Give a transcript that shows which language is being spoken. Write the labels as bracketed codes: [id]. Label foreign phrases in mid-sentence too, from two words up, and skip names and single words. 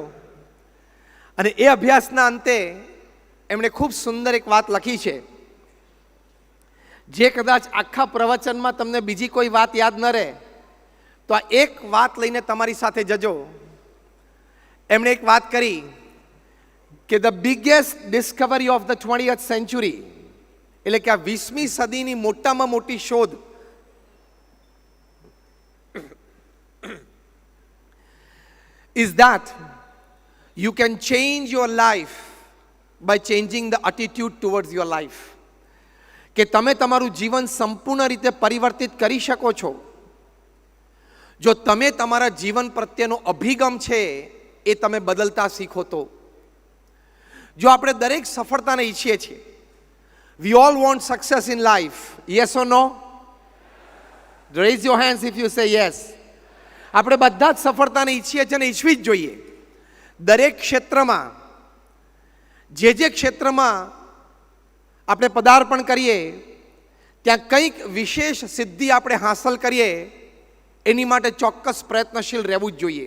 [gu] અને એ અભ્યાસના અંતે એમણે ખૂબ સુંદર એક વાત લખી છે, જે કદાચ આખા પ્રવચનમાં તમને બીજી કોઈ વાત યાદ ન રહે તો આ એક વાત લઈને તમારી સાથે જજો. એમણે એક વાત કરી કે [en] the biggest discovery of the 20th century, [gu] એટલે કે આ 20મી સદીની મોટામાં મોટી શોધ [en] is that you can change your life by changing the attitude towards your life. [gu] કે તમે તમારું જીવન સંપૂર્ણ રીતે પરિવર્તિત કરી શકો છો જો તમે તમારા જીવન પ્રત્યેનો અભિગમ છે એ તમે બદલતા શીખો તો. જો આપણે દરેક સફળતાને ઈચ્છીએ છીએ, [en] we all want success in life, yes or no? Raise your hands if you say yes. [gu] આપણે બધા જ સફળતાને ઈચ્છીએ છીએ અને ઈચ્છવી જ જોઈએ. દરેક ક્ષેત્રમાં, જે ક્ષેત્રમાં આપણે પદાર્પણ કરીએ ત્યાં કંઈક વિશેષ સિદ્ધિ આપણે હાંસલ કરીએ એની માટે ચોક્કસ પ્રયત્નશીલ રહેવું જ જોઈએ.